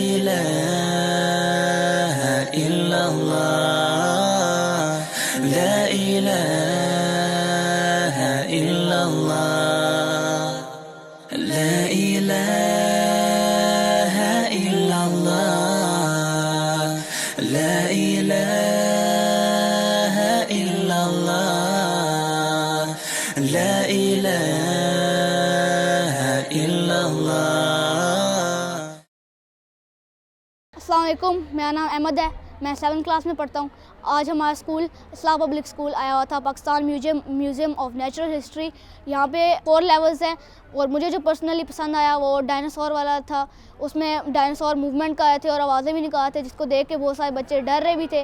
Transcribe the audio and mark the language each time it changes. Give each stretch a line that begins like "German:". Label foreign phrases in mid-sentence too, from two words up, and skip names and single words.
Arabic: إله إلا الله لا إله إلا الله لا إله إلا الله لا إله إلا الله لا إله إلا الله. السلام عليكم,
Urdu: میرا نام احمد ہے. میں 7th کلاس میں پڑھتا ہوں۔ آج ہمارا اسکول اصلاح پبلک اسکول آیا ہوا تھا پاکستان میوزیم آف نیچرل ہسٹری. یہاں پہ 4 لیولز ہیں اور مجھے جو پرسنلی پسند آیا وہ ڈائنوسار والا تھا. اس میں ڈائنوسار موومنٹ کر رہے تھے اور آوازیں بھی نکال رہے تھے، جس کو دیکھ کے بہت سارے بچے ڈر رہے بھی تھے.